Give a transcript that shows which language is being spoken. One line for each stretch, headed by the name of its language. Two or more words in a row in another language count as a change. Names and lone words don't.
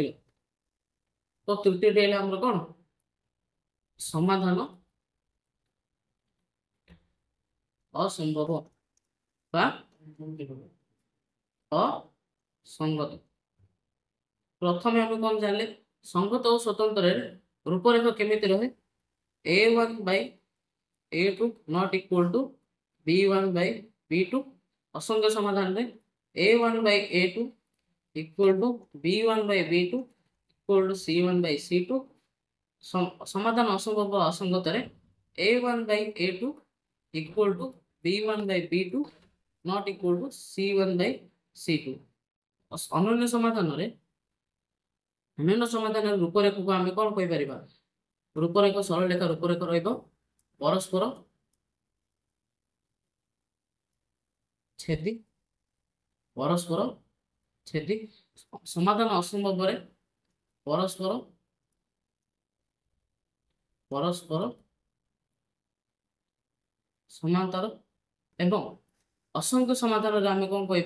Odia: ତ ତୃତୀୟଟି ହେଲେ ଆମର କ'ଣ ସମାଧାନ ଅସମ୍ଭବ ବା ଅସଙ୍ଗତ। ପ୍ରଥମେ ଆମେ କ'ଣ ଜାଣିଲେ, ସଙ୍ଗତ ଓ ସ୍ୱତନ୍ତ୍ରରେ ରୂପରେଖ କେମିତି ରହେ,
English: A1 by A2 not equal to B1 by B2।
Odia: ଅସଂଖ୍ୟ ସମାଧାନରେ
English: A1 by A2 equal to B1 by B2 equal to C1 by C2।
Odia: ସମାଧାନ ଅସମ୍ଭବ ଅସଙ୍ଗତରେ
English: a1 by a2 equal to b1 by b2 not equal to c1 by c2।
Odia: ଅନନ୍ୟ ସମାଧାନରେ ରୂପରେଖକୁ ଆମେ କ'ଣ କହିପାରିବା? ରୂପରେଖ ସରଳରେଖା ରୂପରେଖ ରହିବ ପରସ୍ପର ଛେଦି ସମାଧାନ ଅସମ୍ଭବରେ ପରସ୍ପର ସମାନ୍ତର ଏବଂ ଅସଂଖ୍ୟ ସମାଧାନରେ ଆମେ କ'ଣ କହିବା?